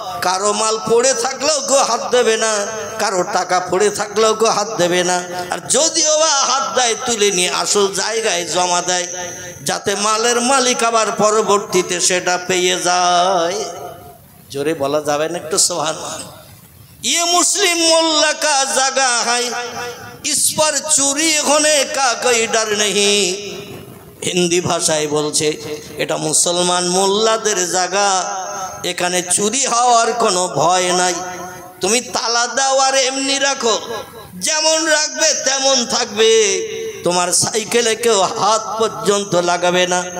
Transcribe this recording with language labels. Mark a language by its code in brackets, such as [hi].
[bn] কারো মাল পড়ে থাকলেও কেউ হাত দেবে না, কারো টাকা পড়ে থাকলেও কেউ হাত দেবে না, আর যদিও বা হাত দেয় তুলে নিয়ে আসল জায়গায় জমা দেয়, যাতে মালের মালিক আবার পরবর্তীতে সেটা পেয়ে যায়। জোরে বলা যাবে না একটু সুবহানাল্লাহ। [hi] ये मुस्लिम मोल्ला का जगह है, इस पर चोरी होने का कोई डर नहीं। [bn] হিন্দি ভাষায় বলছে এটা মুসলমান মোল্লাদের জায়গা, এখানে চুরি হওয়ার কোনো ভয় নাই। তুমি তালা দাও আর এমনি রাখো, যেমন রাখবে তেমন থাকবে, তোমার সাইকেলে কেউ হাত পর্যন্ত লাগাবে না।